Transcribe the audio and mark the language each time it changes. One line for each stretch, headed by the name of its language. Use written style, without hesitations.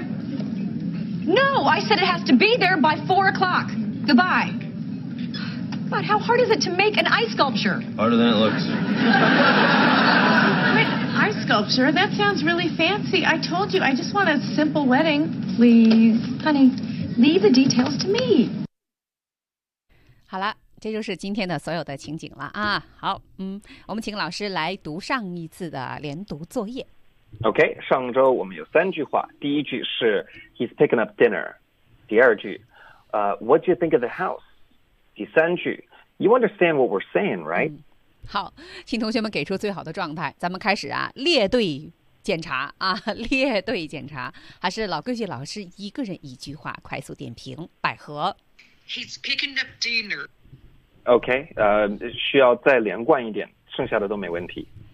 English: No, I said it has to be there by 4 o'clock. Goodbye. God, how hard is it to make an ice sculpture? Harder than it looks. Wait, ice sculpture? That sounds really fancy. I told you, I just want a simple wedding. Please, honey, leave the details to me.
Chinese: 好了，这就是今天的所有的情景了啊。好，嗯，我们请老师来读上一次的连读作业。 OK， 上周我们有三句话。第一句是
English: He's picking up dinner.
Chinese: 第二句，
English: What do you think of the house?
Chinese: 第三句
English: ，You understand what we're saying, right?、嗯、
Chinese: 好，请同学们给出最好的状态。咱们开始啊，列队检查啊，列队检查。还是老规矩，老师一个人一句话，快速点评百合。
English: He's picking up dinner.
Chinese: OK， 需要再连贯一点，剩下的都没问题。